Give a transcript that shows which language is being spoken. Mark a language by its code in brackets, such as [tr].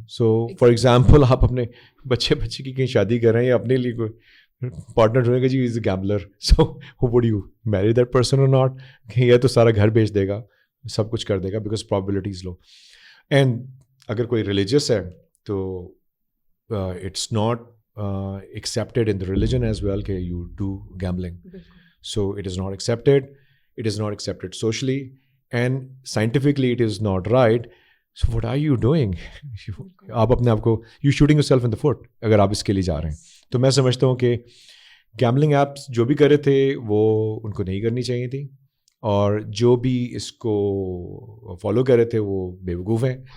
[ur] So for example آپ اپنے بچے کی کہیں شادی کر رہے ہیں یا اپنے لیے کوئی پارٹنر ڈھونڈیں گے, [en] جی is a gambler, so would you marry that person اور not, [ur] کہ یہ تو سارا گھر بیچ دے گا, سب کچھ کر دے گا, بیکاز پرابیبلٹیز لو. [en] and [ur] اگر کوئی ریلیجیس ہے تو [en] It's not accepted in the religion as well کہ you do gambling. So it is not accepted. It is not accepted socially and scientifically it is not right. So what are you doing? [ur] آپ اپنے آپ کو [en] you shooting yourself in the foot [ur] اگر آپ اس کے لیے جا رہے ہیں. تو میں سمجھتا ہوں کہ گیمبلنگ ایپس جو بھی کر رہے تھے وہ ان کو نہیں کرنی چاہیے تھی, اور جو بھی اس کو فالو کر رہے تھے وہ بیوقوف ہیں.